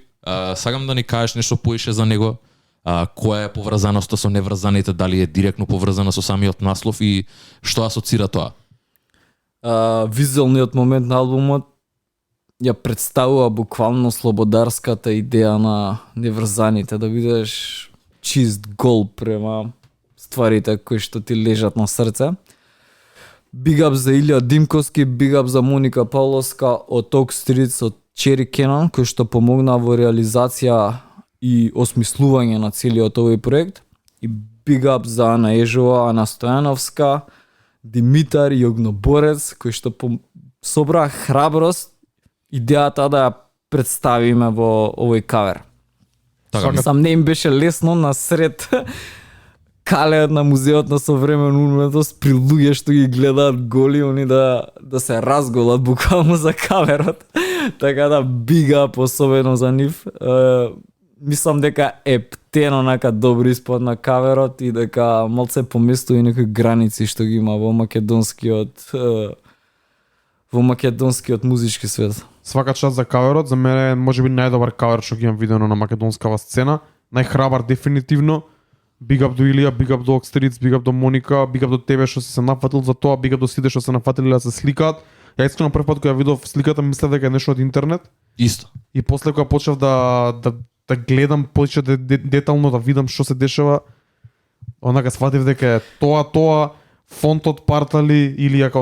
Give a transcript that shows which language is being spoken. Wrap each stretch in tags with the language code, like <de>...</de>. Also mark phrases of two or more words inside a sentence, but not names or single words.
<mk>Сакам да ни кажеш нешто поише за него. Која е поврзаноста со неврзаните, дали е директно поврзана со самиот наслов и што асоцира тоа? Визуелниот момент на албумот ја представува буквално слободарската идеја на неврзаните, да бидеш чист гол према стварите кои што ти лежат на срце.</mk> <en>Big up</en> <mk>за Илија Димковски,</mk> <en>big up</en> <mk>за Моника Павловска од Oak Streets од Cherry Cannon, кој што помогна во реализација и осмислување на целиот овој проект. И</mk> <en>big up</en> <mk>за Ана Ежова, Ана Стојановска, Димитар Јогноборец, кој што собра храброст идејата да ја представиме во овој кавер. Така, Сам не им беше лесно насред калеот на музеот на современа уметност при луѓе што ги гледаат голи, они да се разголат буквално за каверот. Така да</mk> <en>big up</en> <mk>особено за нив. Мислам дека ептен онака добри испод на каверот и дека малце поместува и некои граници што ги има во македонскиот музички свет. Свака част за каверот, за мене можеби најдобар кавер што ги имам видено на македонскава сцена, најхрабар дефинитивно.</mk> <en>Big up</en> <mk>до Илија,</mk> <en>big up</en> <mk>до Oak Streets,</mk> <en>big up</en> <mk>до Моника,</mk> <en>big up</en> <mk>до тебе што си се нафатил за тоа,</mk> <en>big up</en> <mk>до сите што се нафатили да се сликаат. Ја искрено прв пат кога ја видов сликата мислев дека е нешто од интернет. Исто. И после кога почнав да гледам повеќе детално, да видам што се дешава, онака сватив дека е тоа фонтот партали или како</mk>